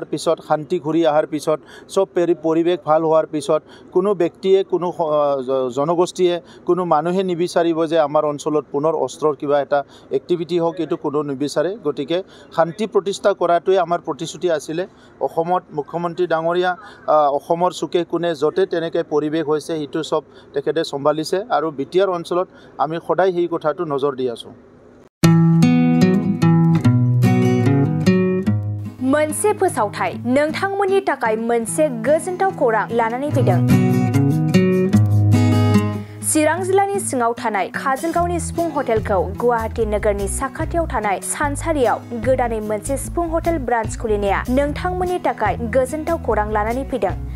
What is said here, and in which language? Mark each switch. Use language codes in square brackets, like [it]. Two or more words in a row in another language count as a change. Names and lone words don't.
[as] পিছত শান্তি ঘূৰি অহাৰ পিছত সব পৰিৱেশ ভাল হোৱাৰ পিছত কোনো ব্যক্তিয়ে কোনো জনগোষ্ঠীয়ে কোনো মানুহে নিবিচাৰিব যে আমাৰ অঞ্চলত পুনৰ অস্ত্ৰৰ কিবা এটা এক্টিভিটি হওক এইটো কোনো নিবিচাৰে গতিকে শান্তি প্ৰতিষ্ঠা কৰাটোৱে আমাৰ প্ৰতিশ্ৰুতি আছিলে অসমত মুখ্যমন্ত্ৰী ডাঙৰীয়া অসমৰ চুকে কোণে য'তে তেনেকৈ পৰিৱেশ হৈছে সেইটো সব তেখেতে চম্ভালিছে আৰু বিটিআৰ অঞ্চলত আমি সদায় সেই কথাটো নজৰ দি আছোঁ [brx] मोनसे फोसावथाय नोंथांमोननि थाखाय मोनसे गोजोनथाव खौरां लानानै फैदों चिरां जिल्लानि सिङाव थानाय काजलगावनि सिफुं हटेलखौ गुवाहाटी नोगोरनि साखाथियाव थानाय सानसारियाव गोदानै मोनसे सिफुं [en] hotel branch [brx] खुलिनाया नोंथांमोननि थाखाय गोजोनथाव खौरां लानानै फैदों